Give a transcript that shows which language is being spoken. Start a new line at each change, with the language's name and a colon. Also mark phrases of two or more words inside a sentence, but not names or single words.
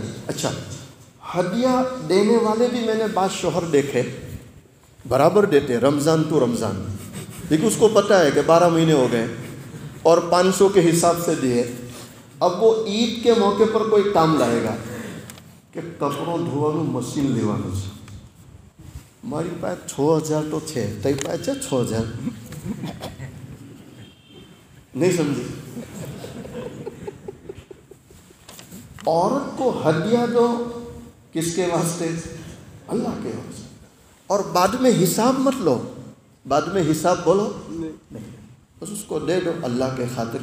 Urdu: اچھا ہدیہ دینے والے بھی میں نے بعض شوہر دیکھے برابر دیتے، رمضان تو رمضان، لیکن اس کو پتہ ہے کہ 12 مہینے ہو گئے اور 500 کے حساب سے دیے۔ اب وہ عید کے موقع پر کوئی کام لائے گا کہ
Gujarati: કપડાં ધોવાનું મશીન લેવાનું છે، મારી પાસે 6000 તો છે، તઈ પાસે 6000
Urdu: نہیں سمجھے؟ عورت کو ہدیہ دو، کس کے واسطے؟ اللہ کے واسطے، اور بعد میں حساب مت لو، بعد میں حساب بولو نہیں، بس اس کو دے دو اللہ کے خاطر۔